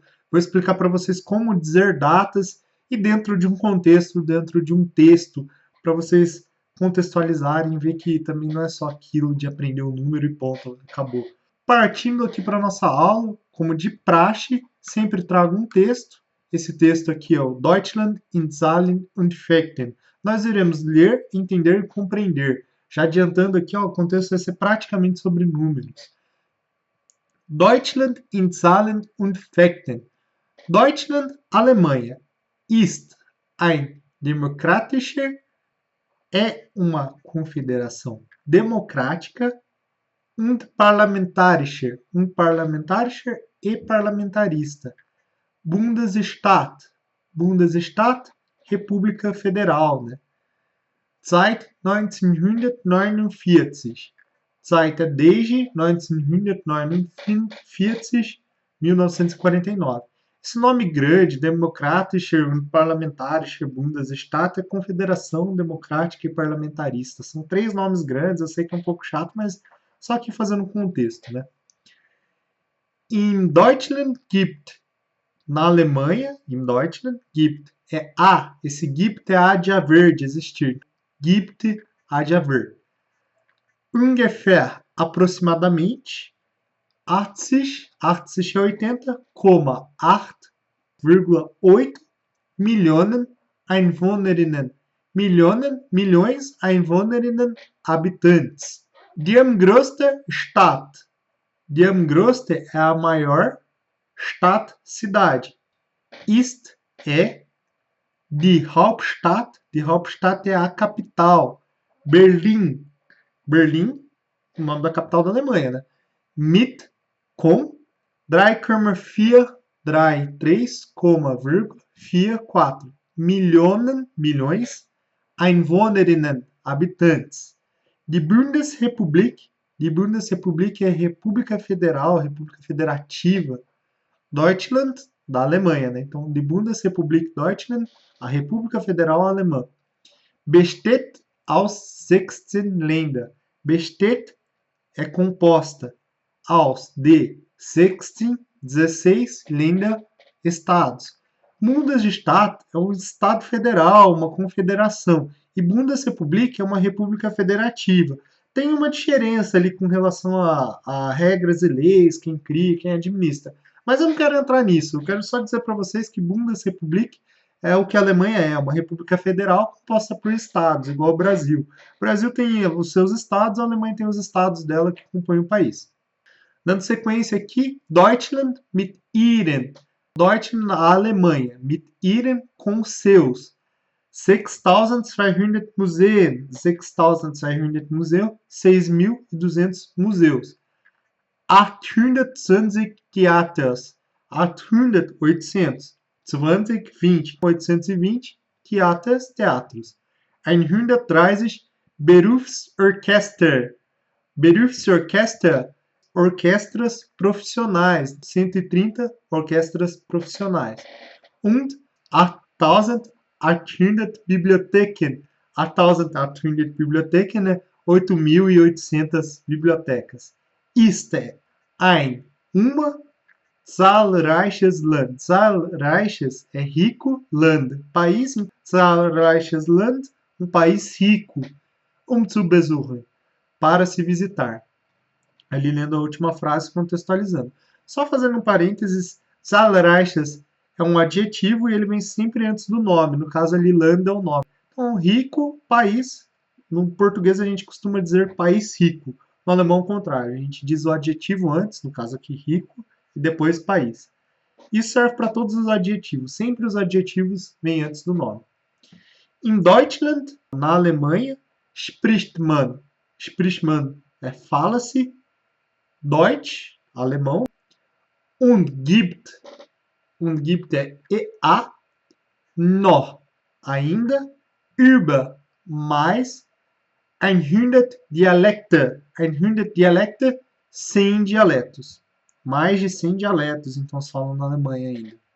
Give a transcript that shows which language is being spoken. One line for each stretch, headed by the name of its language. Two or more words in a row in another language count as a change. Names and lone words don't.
Portuguese: Vou explicar para vocês como dizer datas e dentro de um contexto, dentro de um texto, para vocês contextualizarem e ver que também não é só aquilo de aprender o número e ponto, acabou. Partindo aqui para a nossa aula, como de praxe, sempre trago um texto. Esse texto aqui é o Deutschland in Zahlen und Fakten. Nós iremos ler, entender e compreender. Já adiantando aqui, ó, o contexto vai ser praticamente sobre números. Deutschland in Zahlen und Fakten.
German: Deutschland, Alemanha, ist ein demokratischer,
Portuguese: é uma confederação democrática,
German: und parlamentarischer,
Portuguese: e parlamentarista.
German: Bundesstaat, Bundesstaat,
Portuguese: República Federal, né?
German: Seit 1949, seit desde 1949, 1949.
Portuguese: Esse nome grande,
German: Demokratischer und Parlamentarischer Bundesstaat,
Portuguese: é Confederação Democrática e Parlamentarista. São três nomes grandes, eu sei que é um pouco chato, mas só aqui fazendo um contexto, né?
German: In Deutschland gibt,
Portuguese: na Alemanha,
German: in Deutschland, gibt,
Portuguese: é a, esse gibt é a de haver, de existir. Gibt, a de haver. Ungefähr, aproximadamente, 80, 80 é 80, 8,8
German: Millionen Einwohnerinnen.
Portuguese: Millionen, milhões, Einwohnerinnen, habitantes.
German: Die größte Stadt. Die größte
Portuguese: é a maior, Stadt, cidade. Ist é
German: die Hauptstadt
Portuguese: é a capital. Berlim, Berlim, o nome da capital da Alemanha, né? Mit, com, 3,4, 3,4 Millionen, milhões, Einwohnerinnen, habitantes.
German: Die Bundesrepublik
Portuguese: é República Federal, República Federativa. Deutschland, da Alemanha, né? Então,
German: die Bundesrepublik Deutschland,
Portuguese: a República Federal Alemã.
German: Besteht aus 16 Länder.
Portuguese: Besteht é composta aus de 16 Länder, estados. Bundesstaat é um estado federal, uma confederação. E Bundesrepublik é uma república federativa. Tem uma diferença ali com relação a regras e leis, quem cria, quem administra. Mas eu não quero entrar nisso. Eu quero só dizer para vocês que Bundesrepublik é o que a Alemanha é, uma república federal composta por estados, igual ao Brasil. O Brasil tem os seus estados, a Alemanha tem os estados dela que compõem o país. Dando sequência aqui,
German: Deutschland mit ihren. Deutschland,
Portuguese: a Alemanha,
German: mit ihren,
Portuguese: com seus. 6.200 Museen. 6.200 Museus, 6.200 museus.
German: 820 Theaters. 800, 800. 20, 20, 820 Theaters,
Portuguese: teatros.
German: 130 Berufsorchester.
Portuguese: Berufsorchester, orquestras profissionais. 130 orquestras profissionais.
German: Und 8.800 Bibliotheken. 8.800 Bibliotheken,
Portuguese: né? 8.800 bibliotecas.
German: Ist ein, uma, zahlreiches Land.
Portuguese: Zahlreiches é rico, Land, país.
German: Zahlreiches Land,
Portuguese: um país rico.
German: Zu besuchen,
Portuguese: para se visitar. Ali lendo a última frase, contextualizando. Só fazendo um parênteses, zahlreiches é um adjetivo e ele vem sempre antes do nome. No caso ali, Land é o nome. Então, rico, país. No português a gente costuma dizer país rico. No alemão, ao contrário. A gente diz o adjetivo antes, no caso aqui, rico, e depois país. Isso serve para todos os adjetivos. Sempre os adjetivos vêm antes do nome.
German: In Deutschland,
Portuguese: na Alemanha,
German: spricht man fala-se, Deutsch, alemão, und gibt
Portuguese: é EA, noch, ainda, über, mais, 100 Dialekte, 100 dialetos, mais de 100 dialetos, então se falam na Alemanha ainda.